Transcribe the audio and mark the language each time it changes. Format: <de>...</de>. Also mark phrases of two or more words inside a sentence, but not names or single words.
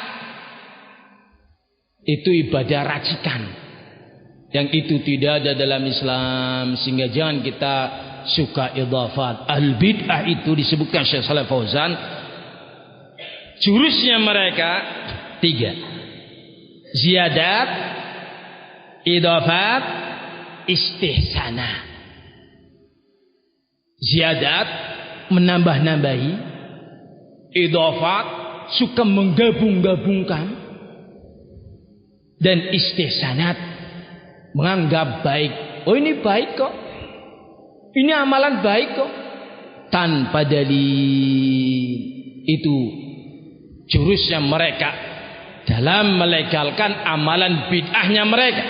<id>Itu ibadah racikan. Yang itu tidak ada dalam Islam, sehingga jangan kita suka idhafat. Al-bid'ah itu disebutkan Syekh Shalih Fauzan, jurusnya mereka 3. Ziyadat, idhafat, istihsanah. Ziyadat, menambah-nambahi. Idhafat, suka menggabung-gabungkan. Dan istihsanat, menganggap baik. Oh ini baik kok. Ini amalan baik kok. Tanpa dalil. Itu jurusnya mereka dalam melegalkan amalan bid'ahnya mereka.</id>